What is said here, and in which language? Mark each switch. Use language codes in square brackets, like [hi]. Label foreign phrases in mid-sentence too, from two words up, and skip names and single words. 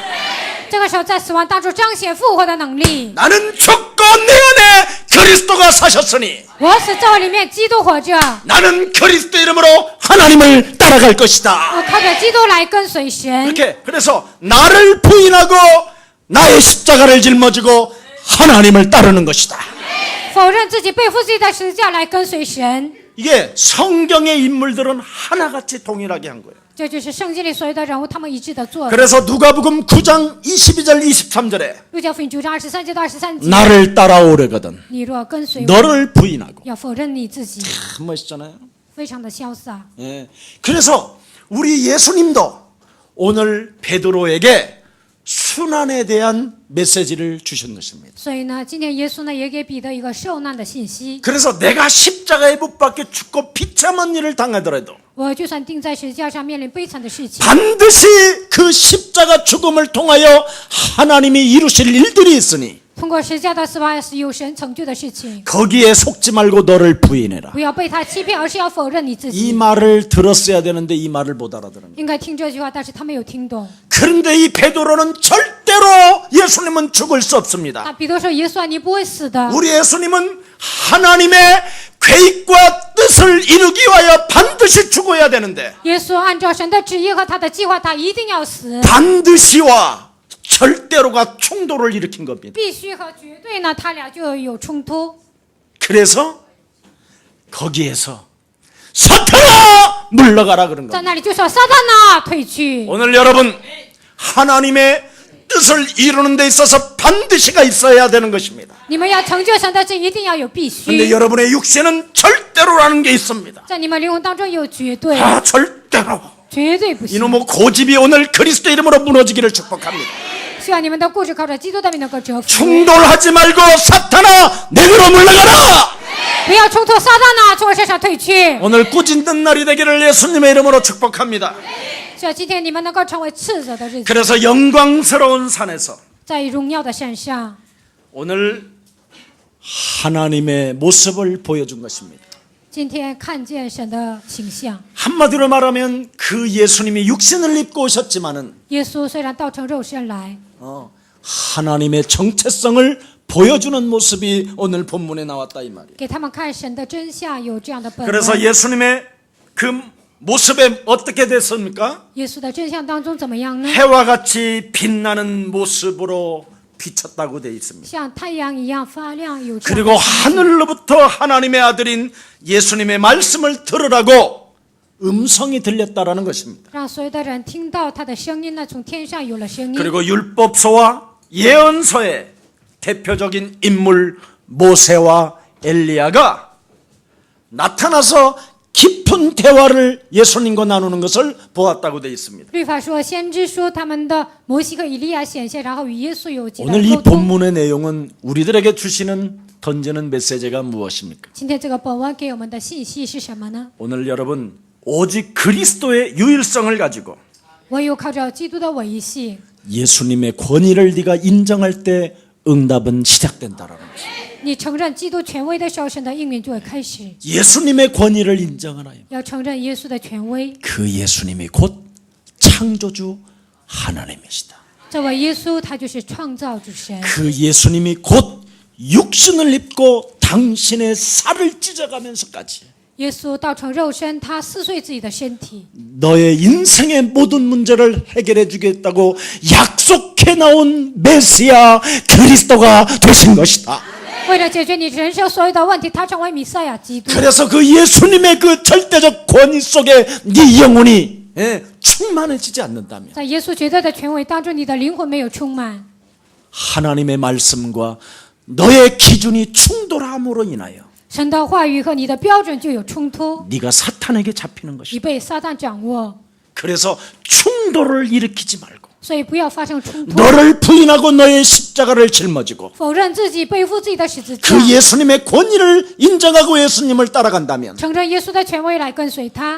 [zh] 这个时候，在死亡当中彰显复活的能力。 [ko] 나는 죽고 내 안에 그리스도가 사셨으니 [zh] 我死在我里面，基督活着， [ko] 나는 그리스도 이름으로 하나님을 따라갈 것이다. [zh] 我靠着基督来跟随神。 [ko] 이렇게 그래서 나를 부인하고 나의 십자가를 짊어지고 하나님을 따르는 것이다. [zh] 否认自己，背负自己的十字架来跟随神。 [ko] 이게 성경의 인물들은 하나같이 동일하게 한 거예요. [zh] 这就是圣经里所有的人物，他们一致的做的。 [ko] 그래서 누가복음 9장 22절 23절에 [zh] 路加福音9章23节到23节， [ko] 나를 따라오려거든 [zh] 你若跟随我， [ko] 너를 부인하고 [zh] 要否认你自己， [ko] 참 멋있잖아요. [zh] 非常的潇洒。 [ko] 예. 그래서 우리 예수님도 오늘 베드로에게 순환에 대한 메시지를 주신 것입니다. [zh] 所以呢，今天耶稣呢也给彼得一个受难的信息。 [ko] 그래서 내가 십자가에 못 박혀 죽고 비참한 일을 당하더라도 [zh] 我就算钉在十字架上，面临悲惨的事情， [ko] 반드시 그 십자가 죽음을 통하여 하나님이 이루실 일들이 있으니 [zh] 通过十字架的死亡是有神成就的事情， [ko] 거기에 속지 말고 너를 부인해라. [zh] 不要被他欺骗，而是要否认你自 [ko] 이 [zh] 己。 [ko] 말을 들었어야 되는데 이 말을 못 알아들은 거예요. [zh] 应该听这句话，但是他没有听懂。 [ko] 그런데 이 베드로는 절대로 예수님은 죽을 수 없습니다. [zh] 那彼得说：“耶稣啊，你不会死的。 [ko] 우리 예수님은 하나님의 계획과 뜻을 이루기 위하여 반드시 죽어야 되는데 [zh] 耶稣按照神的旨意和他的计划，他一定要死， [ko] 반드시와 절대로가 충돌을 일으킨 겁니다. [zh] 必须和绝对呢，他俩就有冲突。 [ko] 그래서 거기에서 사탄아 물러가라 그런 [zh] 在 [ko] 겁니다. [zh] 那里就说：撒旦呐，退去！ [ko] 오늘 여러분 하나님의 뜻을 이루는 데 있어서 반드시가 있어야 되는 것입니다. [zh] 你们要成就神的旨，一定要有必 [ko] 근데 [zh] 须。 [ko] 여러분의 육체는 절대로라는 게 있습니다. [zh] 在你们灵魂当中有绝对， [ko] 아 절대로. [zh] 绝对不行。 [ko] 이놈의 고집이 오늘 그리스도 이름으로 무너지기를 축복합니다. [zh] 希望你们的固执靠着基督的名能够折服， [ko] 충돌하지 말고 사탄아 내게로 물러가라. [zh] 不要冲突，撒旦呐，从我身上退去。 [ko] 오늘 꾸짖는 날이 되기를 예수님의 이름으로 축복합니다. [zh] 希望今天你们能够成为斥责的日子， [ko] 그래서 영광스러운 산에서 [zh] 在荣耀的山上， [ko] 오늘 하나님의 모습을 보여준 것입니다. [zh] 今天看见神的形象。 [ko] 한마디로 말하면 그 예수님이 육신을 입고 오셨지만은 [zh] 耶稣虽然道成肉身来， [ko] 하나님의 정체성을 보여주는 모습이 오늘 본문에 나왔다 이 말이에요. [zh] 给他们看神的真相，有这样的本 [ko] 그래서 [zh] 文。 [ko] 예수님의 그 모습에 어떻게 됐습니까? [zh] 耶稣的真相当中怎么样呢？ [ko] 해와 같이 빛나는 모습으로 비쳤다고 되어 있습니다. [zh] 像太阳一样发亮，有这样的 [ko] 그리고 하늘로부터 하나님의 아들인 예수님의 말씀을 들으라고 음성이 들렸다라는 것입니다. [zh] 让所有的人听到他的声音呢，从天上有了声音。 [ko] 그리고 율법서와 예언서의 대표적인 인물 모세와 엘리야가 나타나서 깊이 깊은 대화를 예수님과 나누는 것을 보았다고 되어 있습니다. [zh] 律法说，先知说他们的摩西和以利亚显现，然后与耶稣有极大 [ko] 오늘 [zh] 的 [ko] 이 [zh] 沟通。 [ko] 본문의 내용은 우리들에게 주시는 던지는 메시지가 무엇입니까? [zh] 今天这个本文给我们的信息是什么呢？ [ko] 오늘 여러분 오직 그리스도의 유일성을 가지고 [zh] 唯有靠着基督的唯一性， [ko] 예수님의 권위를 네가 인정할 때 응답은 시작된다라는 것입니다. [zh] 你承认基督权威的时候，神的应允就会开始。 [ko] 예수님의 권위를 인정하나요? [zh] 要承认耶稣的权威， [ko] 그 예수님이 곧 창조주 하나님이시다. [zh] 这位耶稣他就是创造主神， [ko] 그 예수님이 곧 육신을 입고 당신의 살을 찢어가면서까지 [zh] 耶稣道成肉身，他撕碎自己的身体， [ko] 너의 인생의 모든 문제를 해결해 주겠다고 약속해 나온 메시아 그리스도가 되신 것이다. [zh] 为了解决你人生所有的问题，他成为弥赛亚基督。 [ko] 그래서 그 예수님의 그 절대적 권위 속에 네 영혼이 충만해지지 않는다면 [zh] 在耶稣绝对的权威当中，你的灵魂没有充满， [ko] 하나님의 말씀과 너의 기준이 충돌함으로 인하여 [zh] 神的话语和你的标准就有冲突， [ko] 네가 사탄에게 잡히는 [zh] 你 [ko] 것이다. [zh] 被撒旦掌握， [ko] 그래서 충돌을 일으키지 말고 [zh] 所以不要发生冲突， [ko] 너를 부인하고 너의 십자가를 짊어지고 [zh] 否认自己，背负自己的十字架， [ko] 그 예수님의 권위를 인정하고 예수님을 따라간다면 [zh] 承认耶稣的权威来跟随他。